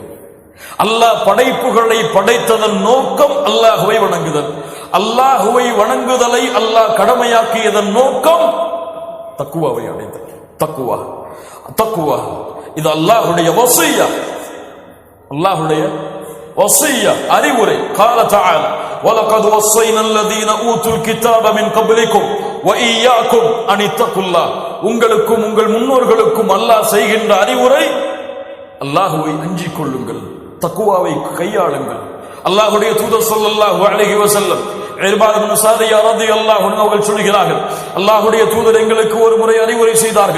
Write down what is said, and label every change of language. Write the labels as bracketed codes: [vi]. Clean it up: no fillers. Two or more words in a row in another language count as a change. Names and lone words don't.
[ta] அல்லாஹ் படைப்புகளை படைத்ததன் நோக்கம் அல்லாஹ்வை வணங்குதல். அல்லாஹ்வை வணங்குதலை அல்லாஹ் கடமையாக்கியதன் நோக்கம் தக்வாவை அடைதல். தக்வா, தக்வா இது அல்லாஹ்வுடைய வஸியா, அல்லாஹ்வுடைய வஸியா, அறிவுரை. [ar] قال تعالى وَلَقَدْ وَصَّيْنَا الَّذِينَ أُوتُوا الْكِتَابَ مِنْ قَبْلِكُمْ وَإِيَّاكُمْ أَنِ اتَّقُوا اللَّهَ. [ta] உங்களுக்கும் உங்கள் முன்னோர்களுக்கும் அல்லாஹ் செய்கின்ற அறிவுரை, அல்லாஹ்வை அஞ்சிக் கொள்ளுங்கள், தக்வாவை கையாளுங்கள். அல்லாஹ்வுடைய தூதர் [ar] صلى الله عليه وسلم [ta] இர்பாத் இப்னு சாரியா [ar] رضي الله عنه [ta] அவர்கள் சொல்கிறார்கள், அல்லாஹ்வுடைய தூதர் எங்களுக்கு ஒரு முறை அறிவுரை செய்தார்கள்.